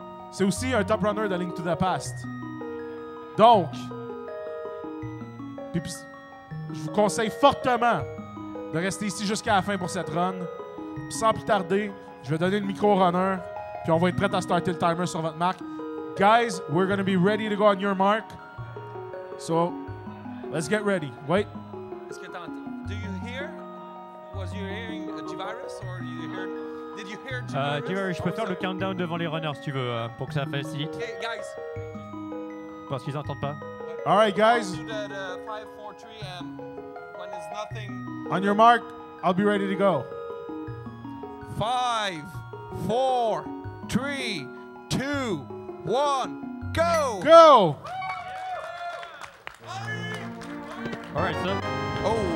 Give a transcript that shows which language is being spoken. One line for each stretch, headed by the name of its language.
French: C'est aussi un top runner de Link to the Past. Donc, je vous conseille fortement de rester ici jusqu'à la fin pour cette run. Puis sans plus tarder, je vais donner le micro au runner, puis on va être prêt à starter le timer sur votre marque.
English: Guys, we're going to be ready to go on your mark. So, let's get ready. Wait. Do you hear? Was you hearing G-Virus or did you hear G-Virus?
French: G-Virus, je peux faire le countdown devant les runners si tu veux, pour que ça facilite.
English: Okay, guys.
French: Parce qu'ils n'entendent pas.
English: All right, guys. Do that 5, 4, 3, and when there's nothing. On your mark, I'll be ready to go. 5, 4, 3, 2, 1, go! Go! All right, so.